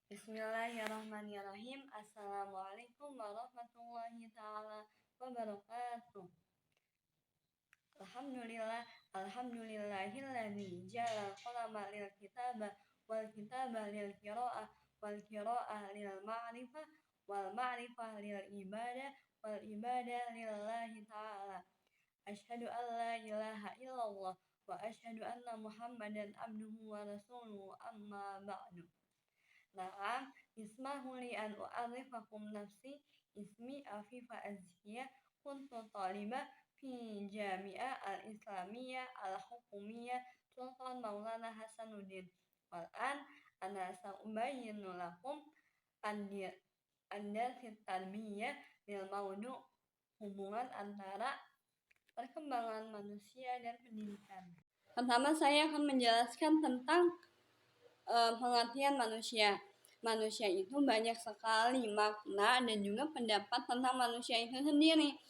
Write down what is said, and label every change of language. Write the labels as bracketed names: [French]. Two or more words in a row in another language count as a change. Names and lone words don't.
[Arabic] بسم الله الرحمن الرحيم. السلام عليكم ورحمة الله تعالى وبركاته. الحمد لله الذي جعل القلم للكتابة والكتابة للقراءة والقراءة للمعرفة والمعرفة للعبادة والعبادة لله تعالى. أشهد أن لا إله إلا الله وأشهد أن محمدا عبده ورسوله أما بعد. نعم، اسمحوا لي أن أعرفكم نفسي. اسمي Afifa Azkiyah، كنت طالبة في الجامعة الإسلامية الحكومية Sultan Maulana Hasanuddin. والآن أنا سأبين لكم أسس التربية للموضوع' [Indonesian] hubungan antara perkembangan manusia dan pendidikan. Pertama, saya akan menjelaskan tentang pengertian manusia. Manusia itu banyak sekali makna dan juga pendapat tentang manusia itu sendiri.